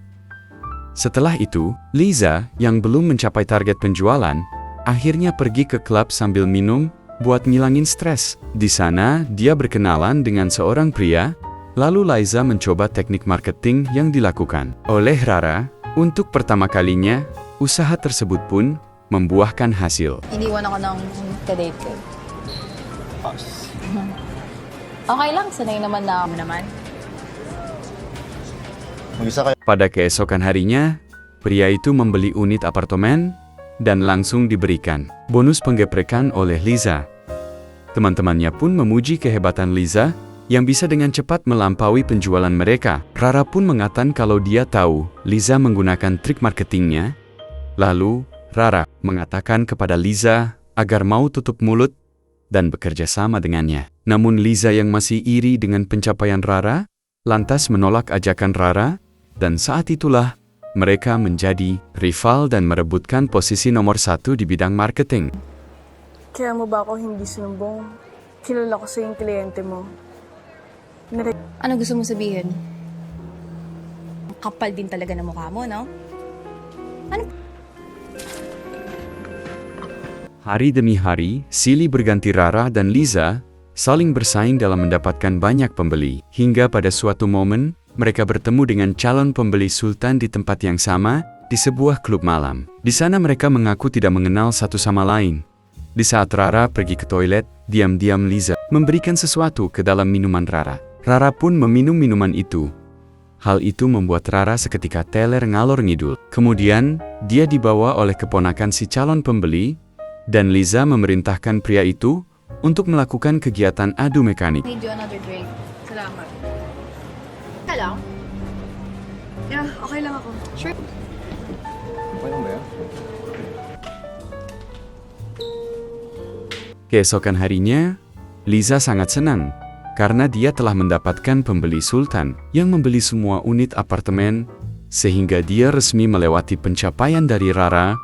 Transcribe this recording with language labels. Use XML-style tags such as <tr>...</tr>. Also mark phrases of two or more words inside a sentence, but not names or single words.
<id>Setelah itu, Liza yang belum mencapai target penjualan, akhirnya pergi ke klub sambil minum buat ngilangin stres. Di sana, dia berkenalan dengan seorang pria. Lalu Liza mencoba teknik marketing yang dilakukan oleh Rara. Untuk pertama kalinya, usaha tersebut pun membuahkan hasil.</id> <tl>iniwan ako ng kadate ko. Okay lang, sanay naman na ako naman.</tl> <id>Pada keesokan harinya, pria itu membeli unit apartemen dan langsung diberikan bonus penggeprekan oleh Liza. Teman-temannya pun memuji kehebatan Liza yang bisa dengan cepat melampaui penjualan mereka. Rara pun mengatakan kalau dia tahu Liza menggunakan trik marketingnya. Lalu, Rara mengatakan kepada Liza agar mau tutup mulut dan bekerja sama dengannya. Namun Liza yang masih iri dengan pencapaian Rara, lantas menolak ajakan Rara, dan saat itulah mereka menjadi rival dan merebutkan posisi nomor 1 di bidang marketing.</id> <tl>Kaya mo ba ako hindi sinumbong? Kilala ko sa yung kliyente mo. Ano gusto mo sabihin? Ang kapal din talaga ng mukha mo, no?</tl> <id>Hari demi hari, silih berganti Rara dan Liza saling bersaing dalam mendapatkan banyak pembeli. Hingga pada suatu momen, mereka bertemu dengan calon pembeli Sultan di tempat yang sama, di sebuah klub malam. Di sana mereka mengaku tidak mengenal satu sama lain. Di saat Rara pergi ke toilet, diam-diam Liza memberikan sesuatu ke dalam minuman Rara. Rara pun meminum minuman itu. Hal itu membuat Rara seketika teler</id> <jv>ngalor ngidul.</jv> <id>Kemudian, dia dibawa oleh keponakan si calon pembeli, dan Liza memerintahkan pria itu untuk melakukan kegiatan adu mekanik.</id> <en>Need you another drink.</en> <tl>Salamat. Ka lang? Yeah, okay lang ako.</tl> <en>Sure.</en> <id>Keesokan harinya, Liza sangat senang karena dia telah mendapatkan pembeli Sultan yang membeli semua unit apartemen, sehingga dia resmi melewati pencapaian dari Rara.</id>